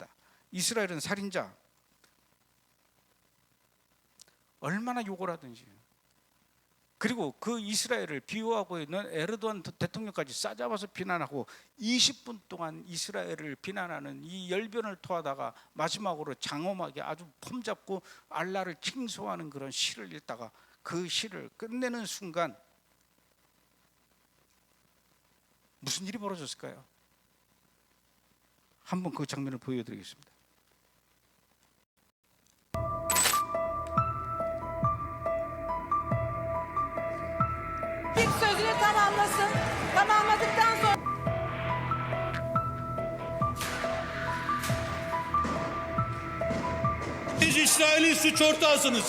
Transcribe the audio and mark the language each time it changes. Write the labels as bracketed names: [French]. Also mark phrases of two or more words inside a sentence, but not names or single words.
[Korean] 이스라엘은 살인자, 얼마나 욕을 하든지, 그리고 그 이스라엘을 비호하고 있는 에르도안 대통령까지 싸잡아서 비난하고 20분 동안 이스라엘을 비난하는 이 열변을 토하다가 마지막으로 장엄하게 아주 폼잡고 알라를 칭송하는 그런 시를 읽다가 그 시를 끝내는 순간 무슨 일이 벌어졌을까요? 한번 그 장면을 보여드리겠습니다. [Turkish] İlk sözünü tamamlasın. Tamamladıktan sonra Siz İsrail'in suç ortağısınız.